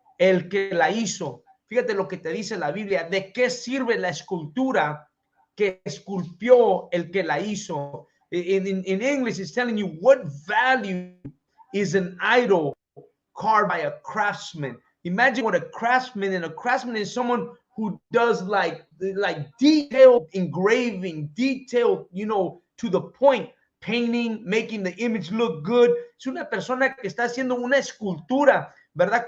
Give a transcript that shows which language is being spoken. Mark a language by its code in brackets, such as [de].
[es] el que la hizo. Fíjate lo que te dice la Biblia. ¿De qué sirve la escultura que esculpió el que la hizo? [en] In English, it's telling you what value is an idol carved by a craftsman. Imagine what a craftsman is someone who does like detailed engraving, detailed, you know, to the point, painting, making the image look good. [es] Es una persona que está haciendo una escultura, ¿verdad?